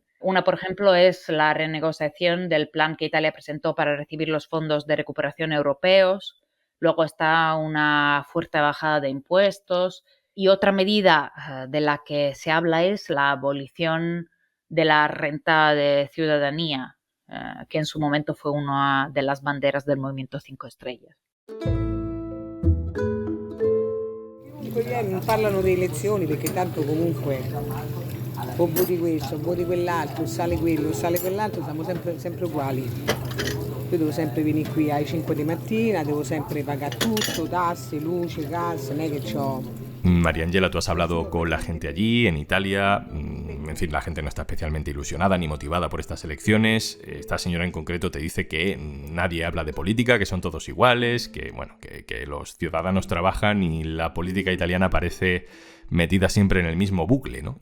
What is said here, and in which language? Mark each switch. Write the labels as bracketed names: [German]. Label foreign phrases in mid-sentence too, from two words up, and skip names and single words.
[Spanish] Una, por ejemplo, es la renegociación del plan que Italia presentó para recibir los fondos de recuperación europeos. Luego está una fuerte bajada de impuestos y otra medida de la que se habla es la abolición de la renta de ciudadanía, que en su momento fue una de las banderas del Movimiento 5 Estrellas. [Italian] Non parlano di elezioni perché tanto comunque o voti questo, o voti quell'altro, o sale quello, o sale quell'altro, siamo sempre uguali. Io devo sempre venire qui alle 5 di mattina, devo sempre pagare tutto, tasse, luce, gas, non è che c'ho... [Spanish] María Ángela, tú has hablado con la gente allí, en Italia. En fin, la gente no está especialmente ilusionada ni motivada por estas elecciones. Esta señora en concreto te dice que nadie habla de política, que son todos iguales, que los ciudadanos trabajan y la política italiana parece metida siempre en el mismo bucle, ¿no?